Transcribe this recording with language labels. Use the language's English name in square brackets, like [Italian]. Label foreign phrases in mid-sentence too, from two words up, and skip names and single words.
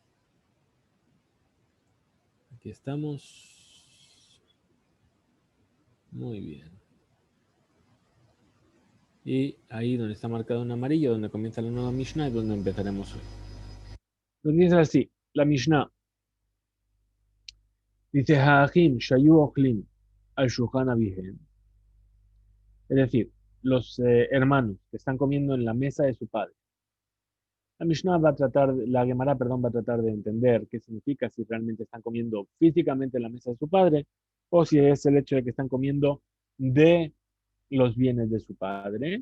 [Spanish] Aquí estamos. Muy bien. Y ahí donde está marcado en amarillo, donde comienza la nueva Mishnah, es donde empezaremos hoy. Nos dice así, la Mishnah. Dice, [Hebrew] האחין שהיו אוכלין על שלחן אביהן. [Spanish] Es decir, los hermanos que están comiendo en la mesa de su padre. La Mishnah va a tratar, la Gemara, perdón, va a tratar de entender qué significa si realmente están comiendo físicamente en la mesa de su padre o si es el hecho de que están comiendo de los bienes de su padre.